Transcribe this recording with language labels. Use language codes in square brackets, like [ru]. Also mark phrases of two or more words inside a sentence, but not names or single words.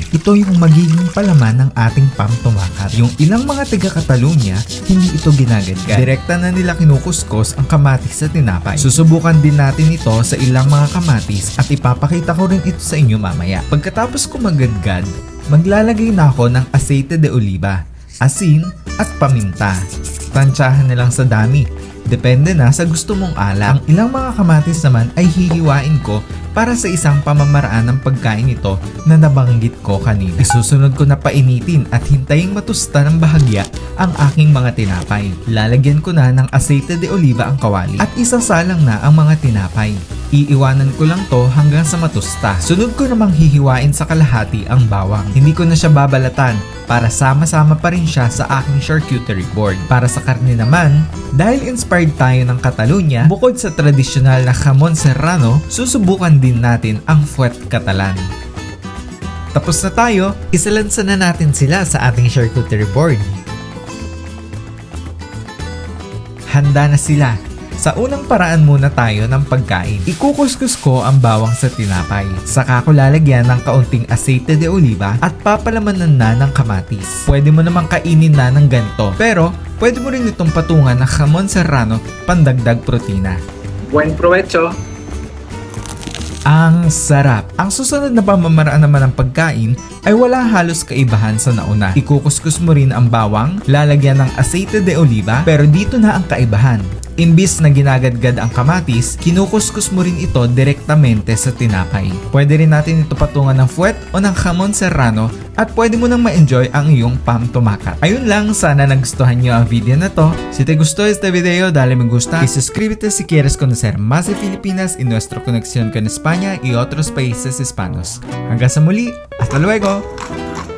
[tl] Ito yung magiging palaman ng ating Pam Tumakat. Yung ilang mga taga Catalunya, hindi ito ginagadgad. Direkta na nila kinukuskos ang kamatis sa tinapay. Susubukan din natin ito sa ilang mga kamatis at ipapakita ko rin ito sa inyo mamaya. Pagkatapos ko magadgad, maglalagay na ako ng [es] aceite de oliva, [tl] asin at paminta. Tansyahan na lang sa dami. Depende na sa gusto mong ala. Ang ilang mga kamatis naman ay hihiwain ko para sa isang pamamaraan ng pagkain ito na nabanggit ko kanina. Isusunod ko na painitin at hintayin matusta ng bahagya ang aking mga tinapay. Lalagyan ko na ng [es] aceite de oliva [tl] ang kawali at isasalang na ang mga tinapay. Iiwanan ko lang to hanggang sa matusta. Sunod ko namang hihiwain sa kalahati ang bawang. Hindi ko na siya babalatan para sama-sama pa rin siya sa aking [en] charcuterie board. [tl] Para sa karne naman, dahil inspired tayo ng Catalunya, bukod sa tradisyonal na [es] jamon serrano, [tl] susubukan din natin ang [es] fuet catalan. [tl] Tapos na tayo, isalansa na natin sila sa ating [en] charcuterie board. [tl] Handa na sila. Sa unang paraan muna tayo ng pagkain. Ikukuskus ko ang bawang sa tinapay. Saka ko lalagyan ng kaunting [es] aceite de oliva [tl] at papalamanan na ng kamatis. Pwede mo namang kainin na ng ganito. Pero pwede mo rin itong patungan ng [es] jamon serrano [tl] pandagdag protina. [es] Buen provecho! [tl] Ang sarap! Ang susunod na pamamaraan naman ng pagkain ay wala halos kaibahan sa nauna. Ikukuskus mo rin ang bawang, lalagyan ng [es] aceite de oliva, [tl] pero dito na ang kaibahan. Imbis na ginagadgad ang kamatis, kinukuskus mo rin ito direktamente sa tinapay. Pwede rin natin ito patungan ng fuet o ng [es] jamon serrano [tl] at pwede mo nang ma-enjoy ang iyong Pam Tumakat. Ayun lang, sana nagustuhan nyo ang video na to. [es] Si te gustó este video, dale me gusta y suscríbete si quieres conocer más de Filipinas y nuestra conexión con España y otros países hispanos. [tl] Hanggang sa muli, [es] hasta luego!